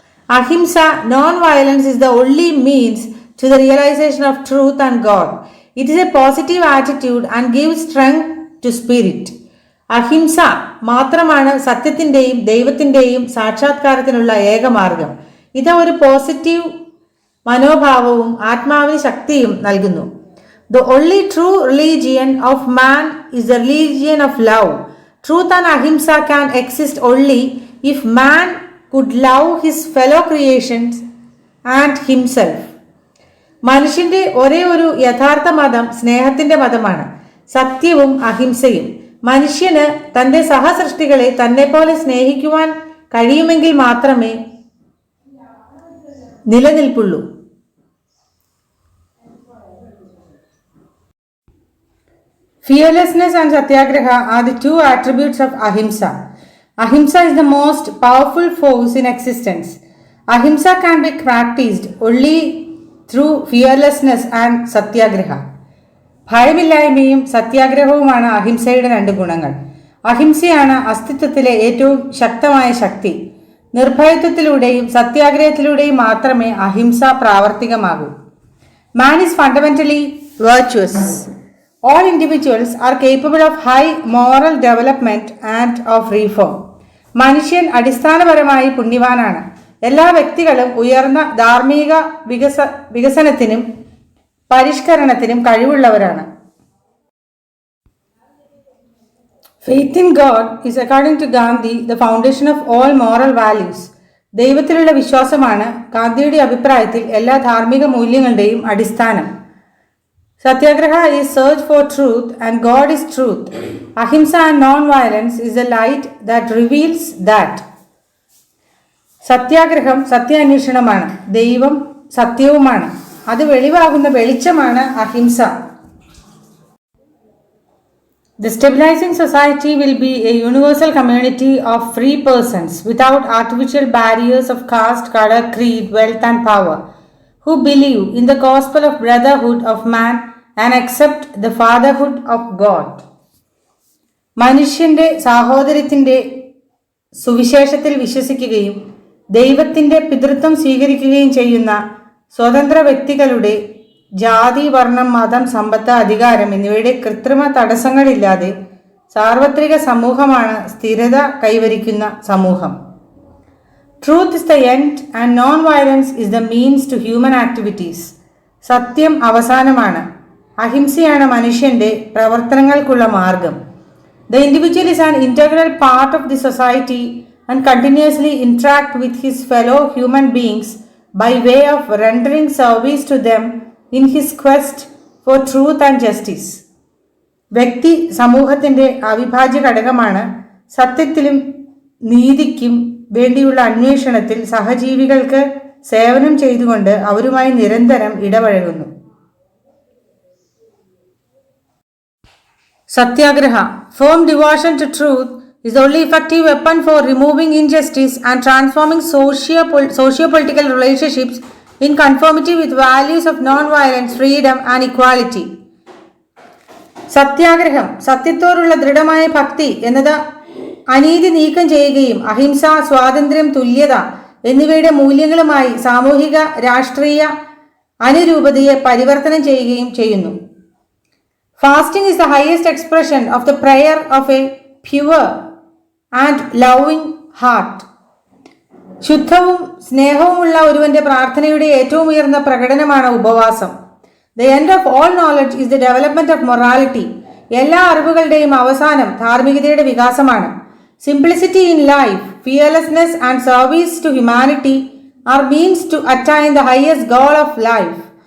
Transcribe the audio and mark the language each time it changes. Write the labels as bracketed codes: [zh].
[en] Ahimsa, non violence, is the only means to the realization of truth and God. It is a positive attitude and gives strength to spirit. [ml] അഹിംസ മാത്രമാണ് സത്യത്തിന്റെയും ദൈവത്തിന്റെയും സാക്ഷാത്കാരത്തിനുള്ള ഏക മാർഗം. ഇത് ഒരു positive മനോഭാവവും ആത്മാവിന് ശക്തിയും നൽകുന്നു. [en] The only true religion of man is the religion of love. Truth and ahimsa can exist only if man could love his fellow creations and himself. [ml] മനുഷ്യന്റെ ഒരേ ഒരു യഥാർത്ഥ മതം സ്നേഹത്തിന്റെ മതമാണ്. സത്യവും അഹിംസയും. മനുഷ്യന് തന്റെ സഹസൃഷ്ടികളെ തന്നെപ്പോലെ സ്നേഹിക്കുവാൻ കഴിയുമെങ്കിൽ മാത്രമേ നിലനിൽപ്പുള്ളൂ. [en] Fearlessness and Satyagraha are the two attributes of Ahimsa. Ahimsa is the most powerful force in existence. Ahimsa can be practiced only through fearlessness and Satyagraha. [ml] ഭയമില്ലായ്മയും സത്യാഗ്രഹവുമാണ് അഹിംസയുടെ 2 ഗുണങ്ങൾ. അഹിംസയാണ് അസ്തിത്വത്തിലെ ഏറ്റവും ശക്തമായ ശക്തി. നിർഭയത്വത്തിലൂടെയും സത്യാഗ്രഹത്തിലൂടെയും മാത്രമേ അഹിംസ പ്രാവർത്തികമാകൂ. [en] Man is fundamentally virtuous. All individuals are capable of high moral development and of reform. [ml] മനുഷ്യൻ അടിസ്ഥാനപരമായി പുണ്യവാനാണ്. എല്ലാ വ്യക്തികളും ഉയർന്ന ധാർമ്മിക വികസനത്തിനും പരിഷ്കരണത്തിനും കഴിവുള്ളവരാണ്. [en] Faith in God is, according to Gandhi, the foundation of all moral values. [ml] ദൈവത്തിലുള്ള വിശ്വാസമാണ് ഗാന്ധിയുടെ അഭിപ്രായത്തിൽ എല്ലാ ധാർമ്മിക മൂല്യങ്ങളുടെയും അടിസ്ഥാനം. [en] Satyagraha is search for truth and God is truth. Ahimsa and non-violence is the light that reveals that. [ml] സത്യാഗ്രഹം സത്യാന്വേഷണമാണ്. ദൈവം സത്യവുമാണ്. അത് വെളിവാകുന്ന വെളിച്ചമാണ് അഹിംസ. [en] The stabilizing society will be a universal community of free persons without artificial barriers of caste, color, creed, wealth and power, who believe in the gospel of brotherhood of man and accept the fatherhood of God. [ml] മനുഷ്യന്റെ സാഹോദര്യത്തിന്റെ സുവിശേഷത്തിൽ വിശ്വസിക്കുകയും ദൈവത്തിന്റെ പിതൃത്വം സ്വീകരിക്കുകയും ചെയ്യുന്ന സ്വതന്ത്ര വ്യക്തികളുടെ ജാതി, വർണ്ണം, മതം, സമ്പത്ത്, അധികാരം എന്നിവയുടെ കൃത്രിമ തടസ്സങ്ങളില്ലാതെ സാർവത്രിക സമൂഹമാണ് സ്ഥിരത കൈവരിക്കുന്ന സമൂഹം. [en] Truth is the end and non violence is the means to human activities. [ml] സത്യം അവസാനമാണ്, അഹിംസയാണ് മനുഷ്യന്റെ പ്രവർത്തനങ്ങൾക്കുള്ള മാർഗം. [en] The individual is an integral part of the society and continuously interact with his fellow human beings by way of rendering service to them in his quest for truth and justice. [ml] വ്യക്തി സമൂഹത്തിന്റെ അവിഭാജ്യ ഘടകമാണ്. സത്യത്തിലും നീതിക്കും വേണ്ടിയുള്ള അന്വേഷണത്തിൽ സഹജീവികൾക്ക് സേവനം ചെയ്തുകൊണ്ട് അവരുമായി നിരന്തരം ഇടപഴകുന്നു. [en] Satyagraha, firm devotion to truth, is the only effective weapon for removing injustice and transforming socio-political relationships in conformity with values of non-violence, freedom and equality. [ml] സത്യാഗ്രഹം, സത്യത്തോടുള്ള ദൃഢമായ ഭക്തി എന്നത് അനീതി നീക്കം ചെയ്യുകയും അഹിംസ, സ്വാതന്ത്ര്യം, തുല്യത എന്നിവയുടെ മൂല്യങ്ങളുമായി സാമൂഹിക രാഷ്ട്രീയ അനുരൂപതയെ പരിവർത്തനം ചെയ്യുകയും ചെയ്യുന്നു. [en] Fasting is the highest expression of the prayer of a pure and loving heart. [ml] ശുദ്ധവും സ്നേഹവുമുള്ള ഒരുവന്റെ പ്രാർത്ഥനയുടെ ഏറ്റവും ഉയർന്ന പ്രകടനമാണ് ഉപവാസം. [en] The end of all knowledge is the development of morality. [ml] എല്ലാ അറിവുകളുടെയും അവസാനം ധാർമ്മികതയുടെ വികാസമാണ്. [en] Simplicity in life, fearlessness and service to humanity are means to attain the highest goal of life.